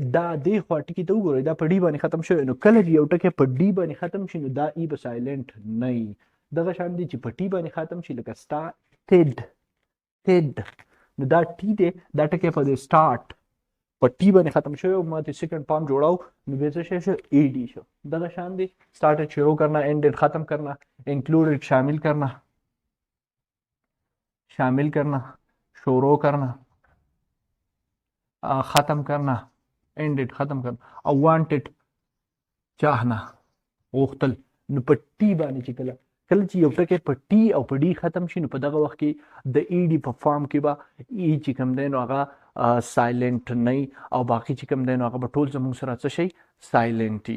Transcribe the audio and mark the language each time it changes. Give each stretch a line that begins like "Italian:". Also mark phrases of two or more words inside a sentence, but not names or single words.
Pashto: دا دې خوا ټکي ته وګورئ، دا په ډي باندې ختم شوی، نو کله چې یو ټکی په ډي باندې ختم شي نو دا ای به سایلنټ نه وي. دغه شان دی چې په ټي باندې ختم شي، لکه سټارټډ، نو دا ټي دی، دا ټکی په دې سټارټ په ټي باندې ختم شوی او ما ته
English: second form
Pashto: جوړاو، نو بیا څه شو ای ډي شو. دغه شان دی
Urdu: سٹارٹڈ شروع کرنا، اینڈڈ ختم کرنا، انکلوڈڈ شامل کرنا، شامل کرنا، شروع کرنا، ختم کرنا، اینڈڈ ختم کرنا،
Pashto: او وانټډ چاهنا غوښتل. نو په ټي باندې چې کله چې یو ټکی په ټي او په ډي ختم شي، نو په دغه وخت کې د ای ډي په فارم کې به ای چې کوم دی نو هغه سایلنټ نه او باقي چې کوم دی نو هغه به ټول زموږ سره څه شي سایلنټي.